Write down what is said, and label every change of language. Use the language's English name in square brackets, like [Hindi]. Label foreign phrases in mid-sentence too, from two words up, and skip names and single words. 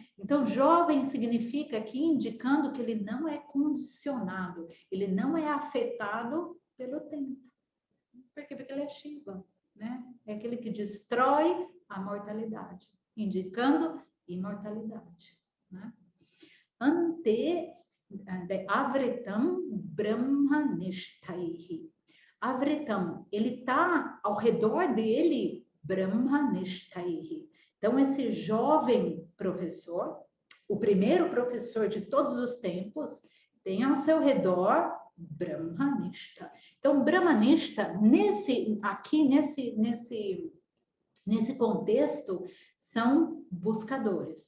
[Portuguese] Então, jovem significa aqui indicando que ele não é condicionado, ele não é afetado pelo tempo. Por quê? Porque ele é Shiva, né? É aquele que destrói a mortalidade, indicando imortalidade. Né? [Sanskrit] अन्ते आवृतं ब्रह्मनिष्ठैः. [Portuguese] Avritam, ele está ao redor dele, brahmanishtaihi. Então, esse jovem professor, o primeiro professor de todos os tempos, tem ao seu redor Brahmanista. Então, Brahmanista, nesse contexto, são buscadores.